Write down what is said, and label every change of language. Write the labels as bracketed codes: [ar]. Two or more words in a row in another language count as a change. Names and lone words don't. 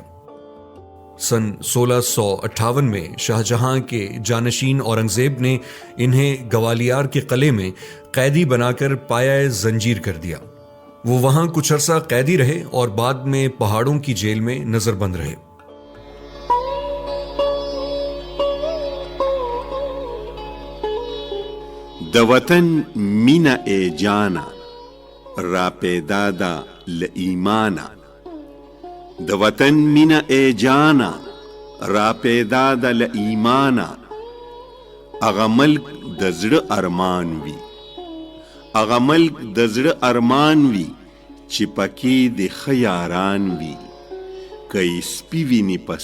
[ur] سن 1658 میں شاہ جہاں کے جانشین اورنگزیب نے انہیں گوالیار کے قلعے میں قیدی بنا کر پایہ زنجیر کر دیا۔ وہ وہاں کچھ عرصہ قیدی رہے اور بعد میں پہاڑوں کی جیل میں نظر بند رہے۔ [ps] د وطن مینه ای جانا را پیدا دا ل ایمانا د وطن مینه ای جانا را پیدا دا ل ایمانا اغه ملک د زړه ارمان وي اغه ملک د زړه ارمان وي چې پکې د ښه یاران وي که یې سپي ویني په